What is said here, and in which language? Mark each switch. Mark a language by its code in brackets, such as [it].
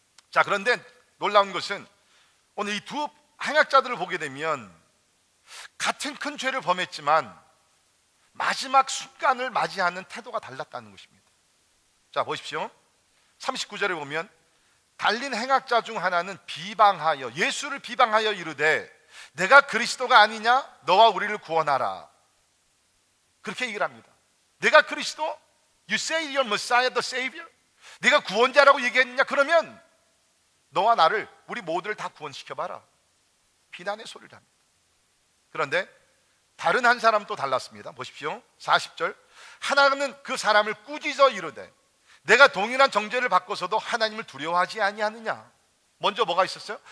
[ko] 자, 그런데 놀라운 것은 오늘 이 두 행악자들을 보게 되면 같은 큰 죄를 범했지만 마지막 순간을 맞이하는 태도가 달랐다는 것입니다. 자, 보십시오. 39절에 보면 달린 행악자 중 하나는 비방하여, 예수를 비방하여 이르되 내가 그리스도가 아니냐? 너와 우리를 구원하라. 그렇게 얘기를 합니다. 내가 그리스도? [en] You say you're Messiah, the Savior? [ko] 네가 구원자라고 얘기했느냐? 그러면 너와 나를, 우리 모두를 다 구원시켜봐라. 비난의 소리를 합니다. 그런데 다른 한 사람 또 달랐습니다. 보십시오. 40절. 하나는 그 사람을 꾸짖어 이르되 내가 동일한 정죄를 받고서도 하나님을 두려워하지 아니하느냐? 먼저 뭐가 있었어요?